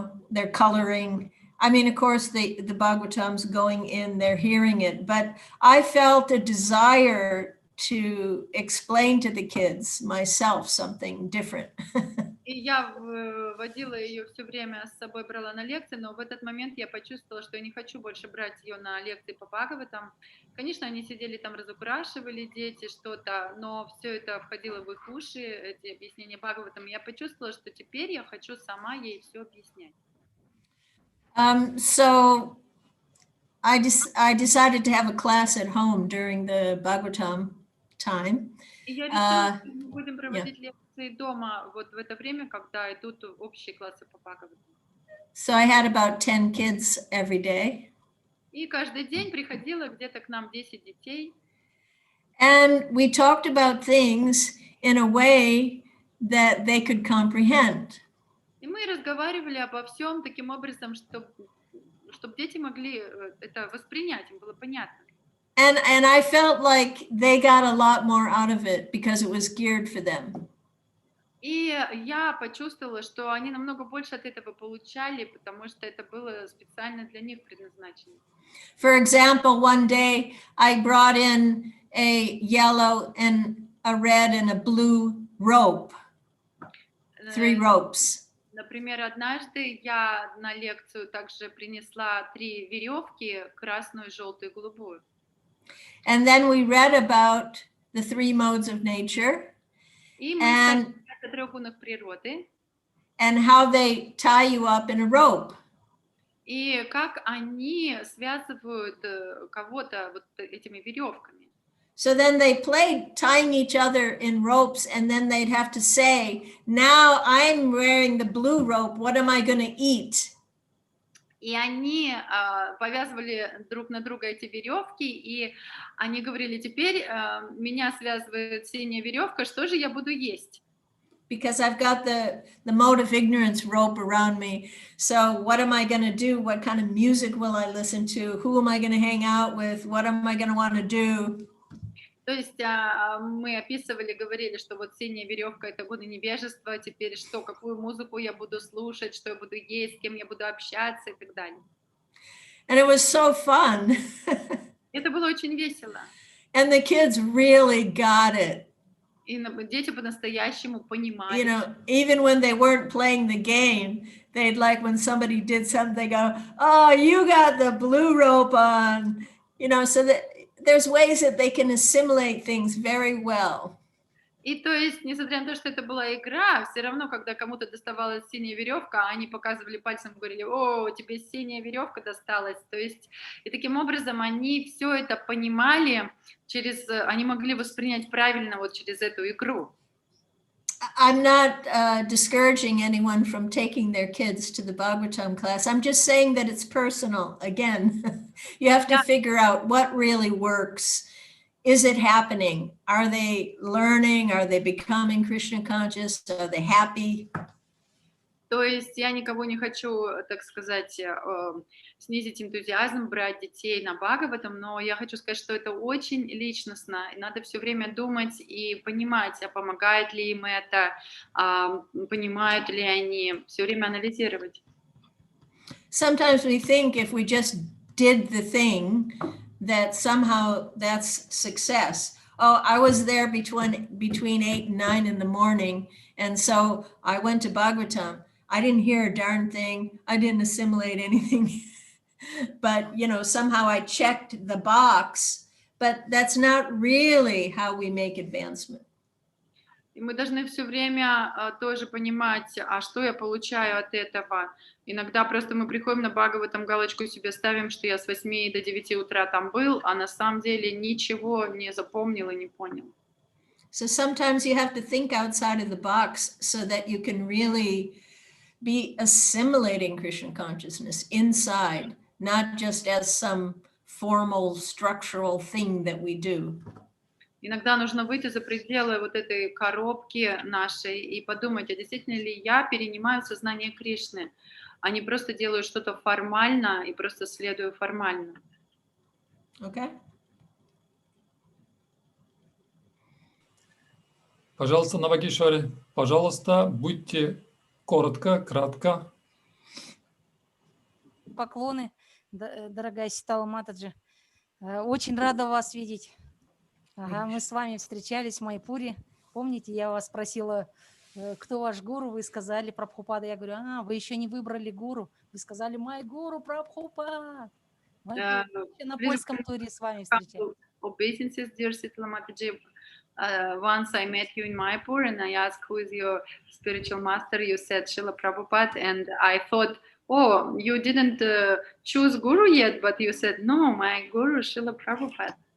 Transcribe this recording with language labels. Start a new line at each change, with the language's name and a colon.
English: They're coloring. I mean, of course, the Bhagavatam's going in, they're hearing it, but I felt a desire to explain to the kids myself something different.
Russian: И я водила ее все время с собой, брала на лекции, но в этот момент я почувствовала, что я не хочу больше брать ее на лекции по Бхагаватам. Конечно, они сидели там, разукрашивали дети что-то, но все это входило в их уши, эти объяснения Бхагаватам. Я почувствовала, что теперь я хочу сама ей все объяснять.
English: So I decided to have a class at home during the Bhagavatam time.
Russian: И я решила, что мы будем проводить лекции дома вот в это время, когда идут общие классы по Бхагаватам.
English: So I had about 10 kids every day.
Russian: И каждый день приходило где-то к нам 10 детей.
English: And we talked about things in a way that they could comprehend.
Russian: И мы разговаривали обо всем таким образом, чтобы дети могли это воспринять, им было понятно.
English: And I felt like they got a lot more out of it because it was geared for them.
Russian: И я почувствовала, что они намного больше от этого получали, потому что это было специально для них предназначено.
English: For example, one day I brought in a yellow and a red and a blue rope, 3 ropes.
Russian: Например, однажды я на лекцию также принесла 3 веревки, красную, желтую и голубую.
English: And then we read about the 3 modes of nature and
Russian: природы,
English: and how they tie you up in a rope.
Russian: И как они связывают кого-то вот этими веревками.
English: So then they played tying each other in ropes, and then they'd have to say, now I'm wearing the blue rope, what am I going to eat?
Russian: И они повязывали друг на друга эти веревки, и они говорили, теперь меня связывает синяя веревка, что же я буду есть?
English: Because I've got the mode of ignorance rope around me. So what am I going to do? What kind of music will I listen to? Who am I going to hang out with? What am I going to want to do?
Russian: То есть мы описывали, говорили, что вот синяя веревка — это годы невежества, теперь что, какую музыку я буду слушать, что я буду есть, с кем я буду общаться и так далее.
English: And it was so fun.
Russian: Это было очень весело.
English: And the kids really got it.
Russian: И дети по-настоящему понимали.
English: You know, even when they weren't playing the game, they'd like when somebody did something, they go, oh, you got the blue rope on, you know, so that there's ways that they can assimilate things very well.
Russian: И то есть, несмотря на то, что это была игра, все равно, когда кому-то доставалась синяя веревка, они показывали пальцем, говорили, о, тебе синяя веревка досталась. То есть, и таким образом они все это понимали, они могли воспринять правильно вот через эту игру.
English: I'm not discouraging anyone from taking their kids to the Bhagavatam class. I'm just saying that it's personal. Again, you have to figure out what really works. Is it happening? Are they learning? Are they becoming Krishna conscious? Are they happy?
Russian: То есть я никого не хочу, так сказать, снизить энтузиазм, брать детей на Бхагаватам, но я хочу сказать, что это очень личностно, и надо все время думать и понимать, а помогает ли им это, понимают ли они, все время анализировать.
English: Sometimes we think if we just did the thing, that somehow that's success. Oh, I was there between 8 and 9 in the morning, and so I went to Bhagavatam. I didn't hear a darn thing. I didn't assimilate anything. But, you know, somehow I checked the box, but that's not really how we make advancement.
Russian: И мы должны все время тоже понимать, а что я получаю от этого. Иногда просто мы приходим на Бхагаватам, галочку себе ставим, что я с 8 до 9 утра там был, а на самом деле ничего не запомнил и не понял.
English: So sometimes you have to think outside of the box so that you can really be assimilating Krishna consciousness inside, not just as some formal structural thing that we do.
Russian: Иногда нужно выйти за пределы вот этой коробки нашей и подумать, а действительно ли я перенимаю сознание Кришны, а не просто делаю что-то формально и просто следую формально.
English: Okay?
Russian: Пожалуйста, Навагишвари, пожалуйста, будьте коротко, кратко. Поклоны, дорогая Ситала матаджи. Очень рада вас видеть. Ага, мы с вами встречались в Майпуре. Помните, я вас спросила, кто ваш гуру? Вы сказали Прабхупада. Я говорю, вы еще не выбрали гуру. Вы сказали, мой гуру Прабхупад. Мы на польском туре с вами встречались.
English: Obeisances, dear Sitala Mataji. Once I met you in Mayapur and I asked who is your spiritual master. You said Srila Prabhupada, and I thought, oh, you didn't choose guru yet, but you said, no, my guru is Srila Prabhupada.